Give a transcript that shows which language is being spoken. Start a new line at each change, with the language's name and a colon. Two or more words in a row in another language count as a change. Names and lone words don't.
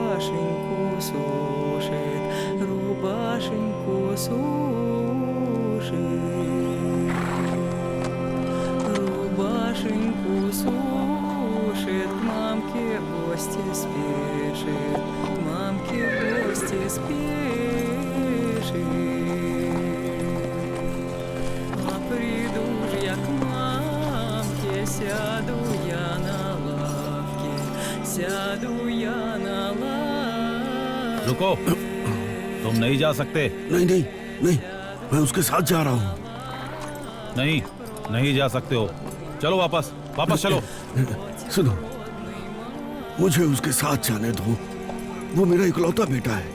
Russian: рубашеньку сушит, рубашеньку сушит, рубашеньку сушит, к мамке в гости спешит, к мамке в гости спешит. А приду ж я к мамке, сяду я на лавке, сяду я на лавке.
Hindi: रुको, तुम नहीं जा सकते। नहीं नहीं नहीं, मैं उसके साथ जा रहा हूँ। नहीं, नहीं जा सकते हो। चलो वापस, वापस चलो। सुनो, मुझे उसके साथ जाने दो। वो मेरा इकलौता बेटा है।